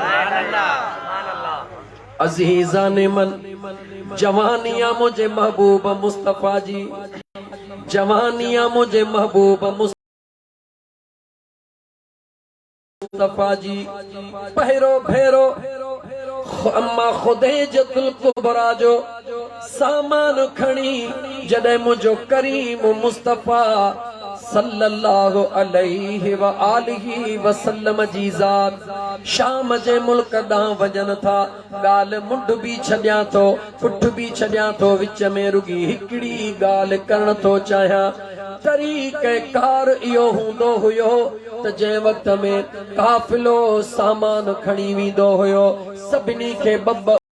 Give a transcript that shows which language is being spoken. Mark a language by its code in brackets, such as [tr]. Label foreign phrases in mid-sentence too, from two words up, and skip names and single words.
[fa] عزیزان من [sd] जवानिया मुंहिंजे महबूब मुस्तफ़ा जी जवानिया मुंहिंजे महबूब मुस्तफ़ा जी पहिरो भेरो अम्मा खुदैजतुल कुबरा जो सामान खणी जॾहिं मुंहिंजो करीम मुस्तफ़ा [ar] صلى الله عليه وآله وسلم [sd] जी ज़ात शाम जे मुल्क ॾांहुं वञनि था ॻाल्हि मुंड बि छॾियां थो पुठ बि छॾियां थो विच में रुगी हिकिड़ी ॻाल्हि करण थो चाहियां तरीक़ेकार इहो हूंदो हुयो त जंहिं वक़्त में काफ़िलो सामान खणी वेंदो हुयो सभिनी खे ॿ